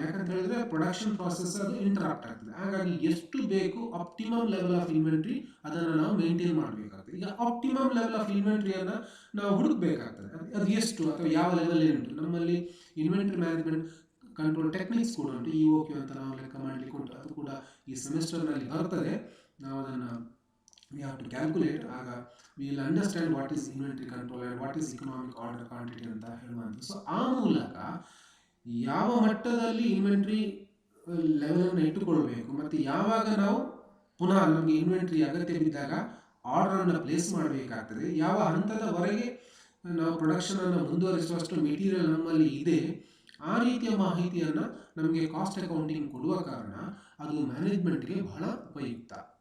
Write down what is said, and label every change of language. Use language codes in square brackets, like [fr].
[kn] ಯಾಕಂತ ಹೇಳಿದ್ರೆ production process ಅದು ಇಂಟರಪ್ಟ್ ಆಗ್ತದೆ. ಹಾಗಾಗಿ ಎಷ್ಟು ಬೇಕು ಆಪ್ಟಿಮಮ್ ಲೆವೆಲ್ ಆಫ್ ಇನ್ವೆಂಟ್ರಿ ಅದನ್ನು ನಾವು ಮೇಂಟೈನ್ ಮಾಡಬೇಕಾಗ್ತದೆ. ಈಗ ಆಪ್ಟಿಮಮ್ ಲೆವೆಲ್ ಆಫ್ ಇನ್ವೆಂಟ್ರಿಯನ್ನು ನಾವು ಹುಡುಕಬೇಕಾಗ್ತದೆ. ಅದು ಎಷ್ಟು ಅಥವಾ ಯಾವ ಲೆವೆಲ್ ಉಂಟು. ನಮ್ಮಲ್ಲಿ ಇನ್ವೆಂಟ್ರಿ ಮ್ಯಾನೇಜ್ಮೆಂಟ್ ಕಂಟ್ರೋಲ್ ಟೆಕ್ನಿಕ್ಸ್ ಕೂಡ ಉಂಟು, EOQ ಅಂತ ನಾವು ಲೆಕ್ಕ ಮಾಡಲಿಕ್ಕೆ ಉಂಟು. ಅದು ಕೂಡ ಈ ಸೆಮಿಸ್ಟರ್ನಲ್ಲಿ ಬರ್ತದೆ. ನಾವು ಅದನ್ನು [en] we have to calculate. ಆಗ we will understand what is inventory control and what is economic order quantity [kn] ಅಂತ ಹೇಳುವಂಥದ್ದು. ಸೊ ಆ ಮೂಲಕ ಯಾವ ಮಟ್ಟದಲ್ಲಿ ಇನ್ವೆಂಟ್ರಿ ಲೆವೆಲನ್ನು ಇಟ್ಟುಕೊಳ್ಬೇಕು ಮತ್ತು ಯಾವಾಗ ನಾವು ಪುನಃ ನಮಗೆ ಇನ್ವೆಂಟ್ರಿ ಅಗತ್ಯ ಬಿದ್ದಾಗ ಆರ್ಡರನ್ನು ಪ್ಲೇಸ್ ಮಾಡಬೇಕಾಗ್ತದೆ, ಯಾವ ಹಂತದವರೆಗೆ ನಾವು ಪ್ರೊಡಕ್ಷನನ್ನು ಮುಂದುವರಿಸುವಷ್ಟು ಮೆಟೀರಿಯಲ್ ನಮ್ಮಲ್ಲಿ ಇದೆ, ಆ ರೀತಿಯ ಮಾಹಿತಿಯನ್ನು ನಮಗೆ ಕಾಸ್ಟ್ ಅಕೌಂಟಿಂಗ್ ಕೊಡುವ ಕಾರಣ ಅದು ಮ್ಯಾನೇಜ್ಮೆಂಟ್ಗೆ ಬಹಳ ಉಪಯುಕ್ತ.